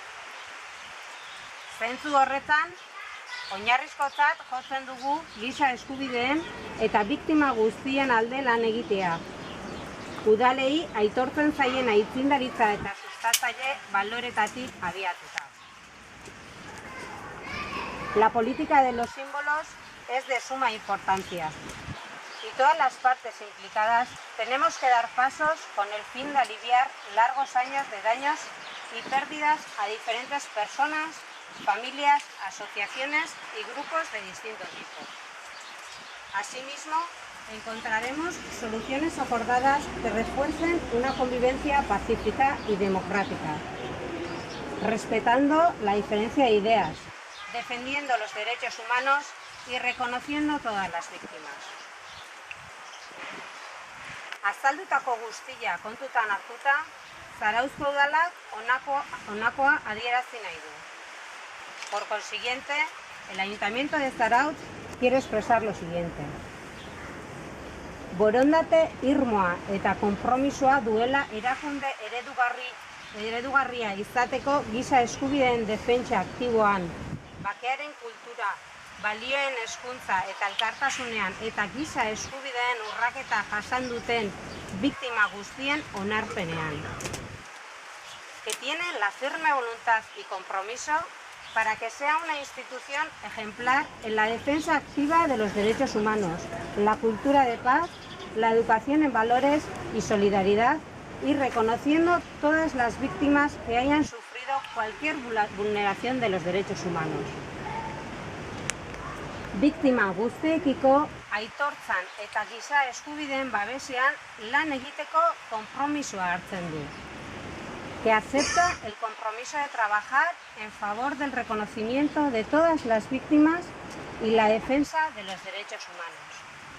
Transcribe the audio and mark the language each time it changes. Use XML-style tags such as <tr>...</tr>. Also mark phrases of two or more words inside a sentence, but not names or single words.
<eu>Zentzu horretan, oinarrizkotzat jotzen dugu giza eskubideen eta biktima guztien alde lan egitea. Udalei aitortzen zaien aitzindaritza eta sustatzaile baloretatik abiatuta.</eu> <es>La política de los símbolos es de suma importancia y todas las partes implicadas tenemos que dar pasos con el fin de aliviar largos años de daños y pérdidas a diferentes personas, familias, asociaciones y grupos de distinto tipo. Asimismo, encontraremos soluciones acordadas que refuercen una convivencia pacífica y democrática, respetando la diferencia de ideas, defendiendo los derechos humanos y reconociendo todas las víctimas.</es> <eu>Azaldutako guztia kontutan hartuta, Zarauzko udalak honakoa adierazi nahi du.</eu> <es>Por consiguiente, el Ayuntamiento de Zarautz quiere expresar lo siguiente.</es> <eu>Borondate irmoa eta konpromisoa duela erakunde eredugarria izateko giza eskubideen defentsa aktiboan, bakearen kultura, balioen hezkuntza eta elkartasunean eta giza eskubideen urraketa jasan duten biktima guztien onarpenean.</eu> <es>Que tiene la firme voluntad y compromiso para que sea una institución ejemplar en la defensa activa de los derechos humanos, la cultura de paz, la educación en valores y solidaridad y reconociendo todas las víctimas que hayan sufrido cualquier vulneración de los derechos humanos.</es> <eu>Biktima guztiekiko aitortzan eta giza eskubideen babesean lan egiteko konpromisoa hartzen du,</eu> <es>que acepta el compromiso de trabajar en favor del reconocimiento de todas las víctimas y la defensa de los derechos humanos.</es>